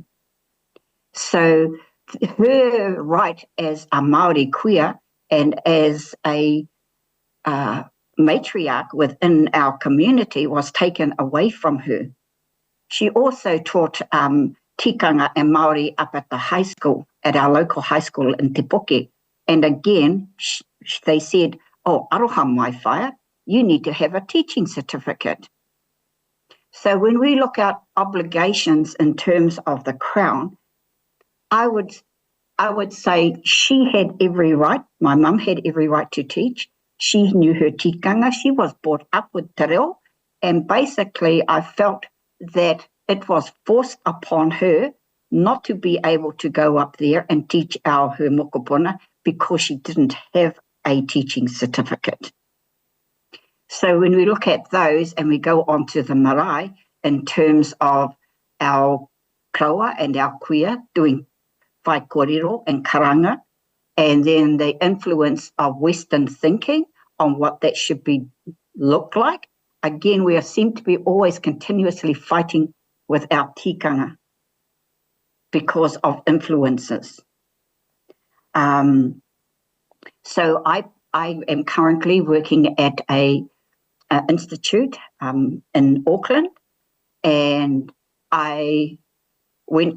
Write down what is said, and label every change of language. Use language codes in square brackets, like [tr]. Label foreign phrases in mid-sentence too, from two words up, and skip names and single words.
[en] So her right as a Māori queer and as a matriarch within our community was taken away from her. She also taught tikanga and Māori up at the high school, at our local high school in Te Poke. And again, they said, [mi] oh, aroha mai whaia, [en] you need to have a teaching certificate. So when we look at obligations in terms of the Crown, I would say she had every right, my mum had every right to teach. She knew her tikanga, she was brought up with [mi] te reo, [en] and basically I felt that it was forced upon her not to be able to go up there and teach her mokopuna because she didn't have a teaching certificate. So when we look at those and we go on to the marae in terms of our kraua and our queer doing [mi] whai kōrero [en] and karanga, and then the influence of Western thinking on what that should be look like. Again, we seem to be always continuously fighting with our tikanga because of influences. So I am currently working at a institute in Auckland, and I went